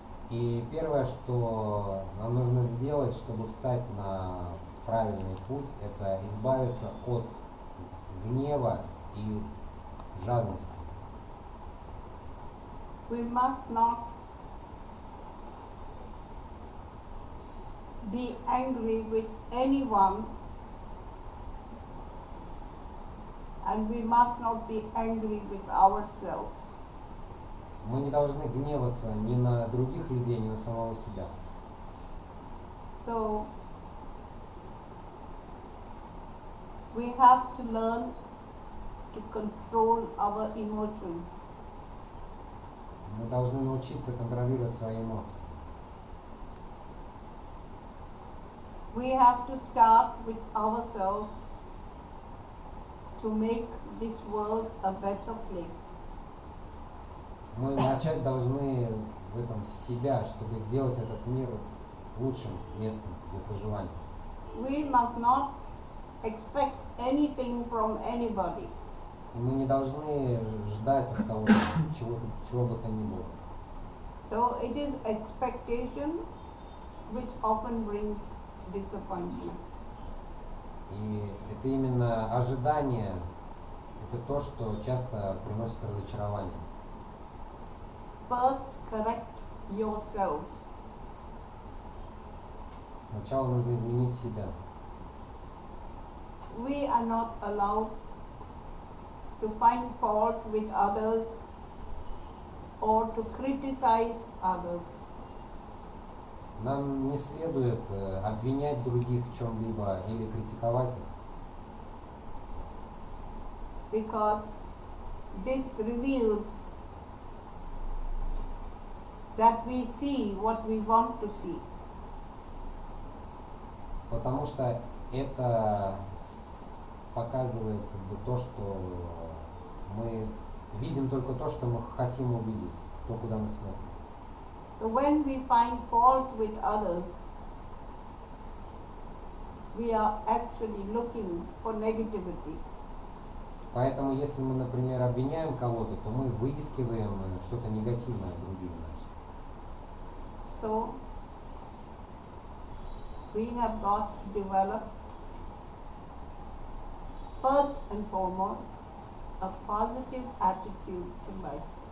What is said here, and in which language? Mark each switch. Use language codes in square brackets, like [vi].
[ru] И первое, что нам нужно сделать, чтобы встать на правильный путь, это избавиться от гнева и жадности. [en] We must not be angry with anyone, and we must not be angry with ourselves. [ru] Мы не должны гневаться ни на других людей, ни на самого себя. [en] So we have to learn to control our emotions. [ru] Мы должны научиться контролировать свои эмоции. [en] We have to start with ourselves to make this world a better place. [ru] Мы начать должны в этом с себя, чтобы сделать этот мир лучшим местом для проживания. [en] We must not expect anything from anybody. [ru] И мы не должны ждать от кого-то чего бы то ни было. [en] So it is expectation which often brings disappointment. [ru] И это именно ожидание, это то, что часто приносит разочарование. [en] First, correct yourselves. [ru] Сначала нужно изменить себя. [en] We are not allowed to find fault with others or to criticize others. [ru] Нам не следует обвинять других в чем-либо или критиковать их. [en] Because this reveals that we see what we want to see. [ru] Потому что это показывает то, что мы видим только то, что мы хотим увидеть, то, куда мы смотрим. [en] So when we find fault with others, we are actually looking for negativity. [ru] Поэтому, если мы, например, обвиняем кого-то, то мы выискиваем что-то негативное в других. [en] So we have got to develop, first and foremost, a positive attitude to life.